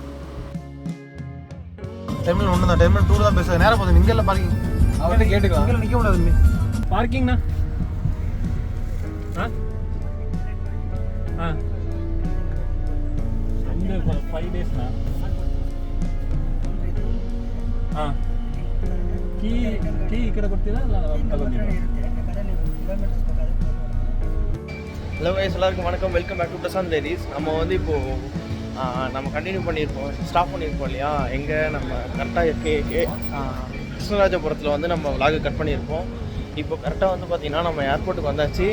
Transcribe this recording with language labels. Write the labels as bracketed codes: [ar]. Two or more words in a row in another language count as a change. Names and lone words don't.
[ta] டெர்மினல் 1 தான். டெர்மினல் 2 தான் பேசுகிறேன். நேராக போதும். இங்கே இல்லை பார்க்கிங். அவர்கிட்ட கேட்டுக்கலாம். இங்கே நிற்க கூடாது. பார்க்கிங்ண்ணா இந்த 5 daysண்ணா. [kn] ಕೀ ಈ ಕಡೆ ಕೊಡ್ತೀರಾ ಇಲ್ಲ ತಗೊಂಡಿರಾ? [en] hello guys, [ta] எல்லாருக்கும் வணக்கம். [en] welcome back to Prasanth Diaries. [ta] நம்ம வந்து இப்போது நம்ம கண்டினியூ பண்ணியிருப்போம், ஸ்டாப் பண்ணியிருப்போம் இல்லையா? எங்கே நம்ம கரெக்டாக கிருஷ்ணராஜபுரத்தில் வந்து நம்ம விலாகு கட் பண்ணியிருப்போம். இப்போ கரெக்டாக வந்து பார்த்திங்கன்னா நம்ம ஏர்போர்ட்டுக்கு வந்தாச்சு.